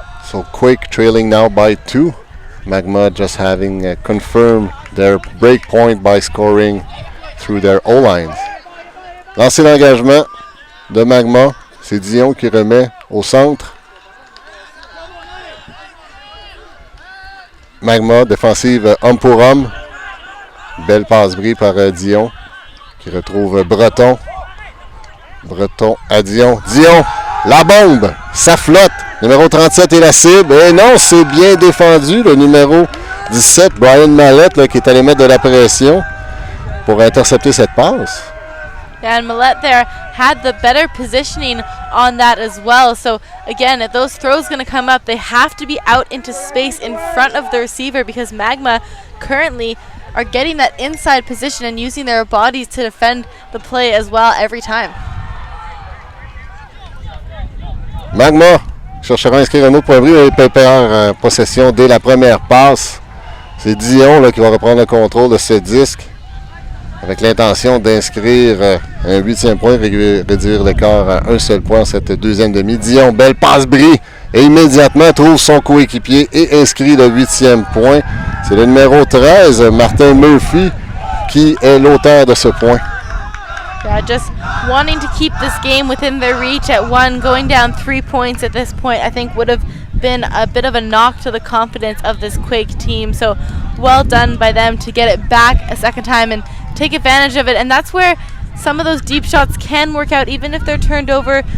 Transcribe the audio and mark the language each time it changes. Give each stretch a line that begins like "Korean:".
English: So Quake trailing now by 2. Magma just having confirmed their break point by scoring through their O-lines.
French: Lancer d'engagement de Magma. C'est Dion qui remet au centre. Magma, défensive homme pour homme. Belle passe-bris par Dion qui retrouve Breton. Breton à Dion. Dion, la bombe, ça flotte. Numéro 37 est la cible. Et non, c'est bien défendu. Le numéro 17, Brian Mallette, là, qui est allé mettre de la pression pour intercepter cette passe.
English: Yeah, and Millette there had the better positioning on that as well. So again, if those throws going to come up, they have to be out into space in front of the receiver because Magma currently are getting that inside position and using their bodies to defend the play as well every time.
French: Magma cherchera à inscrire un autre point bris et perd possession dès la première passe. C'est Dion là, qui va reprendre le contrôle de ce disque. avec l'intention d'inscrire un 8e point, réduire l'écart à un seul point en cette deuxième demi. Dion, belle passe Brie et immédiatement trouve son coéquipier et inscrit le 8e point. C'est le numéro 13, Martin Murphy, qui est l'auteur de ce point.
English: Yeah, just wanting to keep this game within their reach at one, going down 3 points at this point, I think would have been a bit of a knock to the confidence of this Quake team. So well done by them to get it back a second time and take advantage of it. And that's where some of those deep shots can work out, even if they're turned over.